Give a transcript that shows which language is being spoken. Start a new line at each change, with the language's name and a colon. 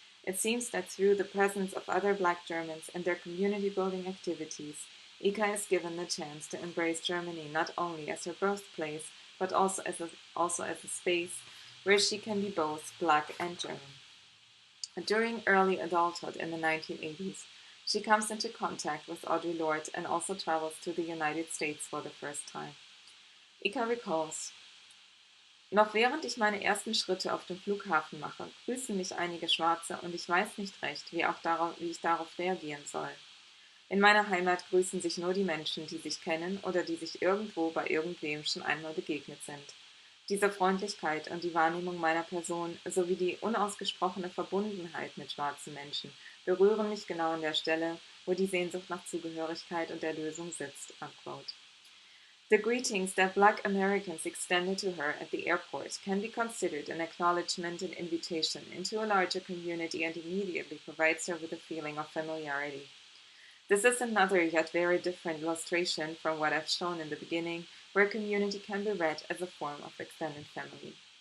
English: It seems that through the presence of other Black Germans and their community-building activities, Ika is given the chance to embrace Germany not only as her birthplace, but also as a space where she can be both Black and German. During early adulthood in the 1980s, she comes into contact with Audre Lorde and also travels to the United States for the first time. Ika recalls,
German: "Noch während ich meine ersten Schritte auf dem Flughafen mache, grüßen mich einige Schwarze und ich weiß nicht recht, wie ich darauf reagieren soll. In meiner Heimat grüßen sich nur die Menschen, die sich kennen oder die sich irgendwo bei irgendwem schon einmal begegnet sind. Diese Freundlichkeit und die Wahrnehmung meiner Person sowie die unausgesprochene Verbundenheit mit schwarzen Menschen berühren mich genau an der Stelle, wo die Sehnsucht nach Zugehörigkeit und Erlösung sitzt."
English: Unquote. The greetings that Black Americans extended to her at the airport can be considered an acknowledgement and invitation into a larger community and immediately provides her with a feeling of familiarity. This is another yet very different illustration from what I've shown in the beginning, where community can be read as a form of extended family.